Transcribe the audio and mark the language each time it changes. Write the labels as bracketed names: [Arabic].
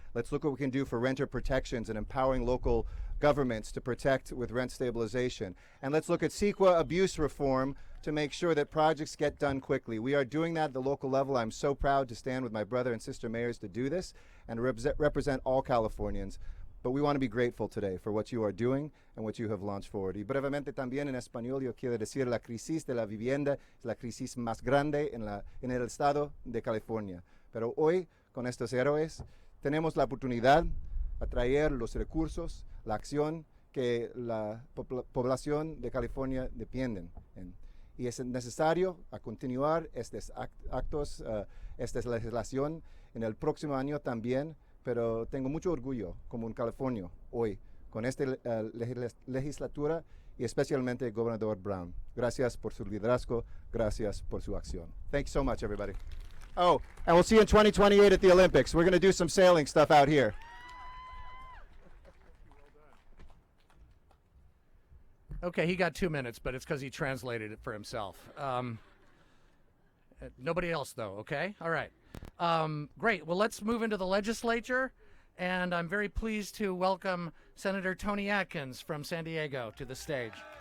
[English] Let's look at what we can do for renter protections and empowering local governments to protect with rent stabilization. And let's look at CEQA abuse reform to make sure that projects get done quickly. We are doing that at the local level. I'm so proud to stand with my brother and sister mayors to do this and represent all Californians. But we want to be grateful today for what you are doing and what you have launched forward. [Spanish] Y brevemente también en español yo quiero decir la crisis de la vivienda es la crisis más grande en el estado de California. Pero hoy, con estos héroes, tenemos la oportunidad de traer los recursos, la acción que la población de California dependen. Y es necesario a continuar estos actos, esta legislación en el próximo año también. Pero tengo mucho orgullo como un californio hoy con esta legislatura y especialmente el gobernador Brown. Gracias por su liderazgo, gracias por su acción. [English] Thank you so much, everybody. Oh, and we'll see you in 2028 at the Olympics. We're going to do some sailing stuff out here. Okay, he got 2 minutes, but it's because he translated it for himself. Nobody else, though, okay? All right. Great. Well, let's move into the legislature, and I'm very pleased to welcome Senator Tony Atkins from San Diego to the stage.